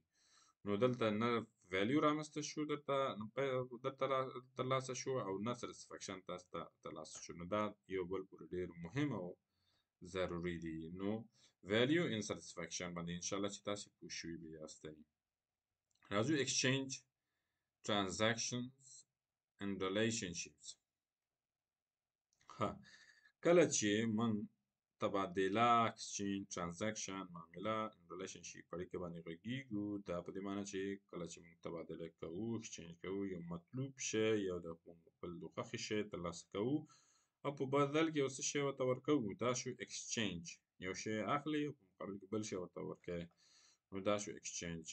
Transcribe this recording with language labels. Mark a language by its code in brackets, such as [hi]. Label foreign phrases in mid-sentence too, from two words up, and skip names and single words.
[ps] نو دلته نه ویلیو رامنځته شو درته ترلاسه شو او نه سټسفکشن تاسو ته ترلاسه شو. نو دا یو بل پورې ډېر مهم او ضروري دي. نو [en] value and satisfaction [ps] باندې انشاءالله چې تاسې پوه شوي به یاستئ. [en] راځو exchange transactions and relationships. [ps] کله چې موږ تبادله [en] exchange transaction [ps] معامله relationship اړیکه باندې غږیږو، دا په دې معنی چې کله چې موږ تبادله کوو exchange کوو یو مطلوب شی یا د خپل د خوښې شی ترلاسه کوو او په بدل کې یو څه شی ورته ورکوو، دا شو exchange. یو شی اخلي او په مقابل کې بل شی ورته ورکوي، نو دا شو exchange.